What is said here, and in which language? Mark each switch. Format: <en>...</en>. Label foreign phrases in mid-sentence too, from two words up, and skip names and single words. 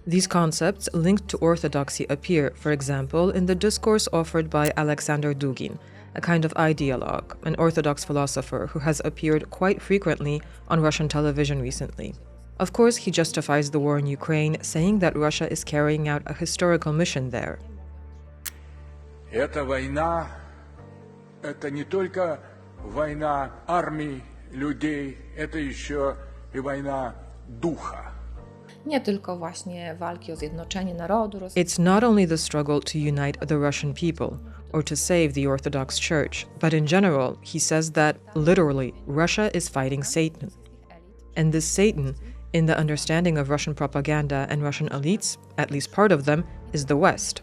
<en>These concepts linked to orthodoxy appear, for example, in the discourse offered by Alexander Dugin, a kind of ideologue, an Orthodox philosopher who has appeared quite frequently on Russian television recently. Of course, he justifies the war in Ukraine, saying that Russia is carrying out a historical mission there.</en> <ru>Эта война, это не только война армий, людей, это еще и война духа.</ru> <pl>Nie tylko właśnie walki o zjednoczenie narodu.</pl> <en>It's not only the struggle to unite the Russian people or to save the Orthodox Church, but in general, he says that, literally, Russia is fighting Satan. And this Satan, in the understanding of Russian propaganda and Russian elites, at least part of them, is the West.</en>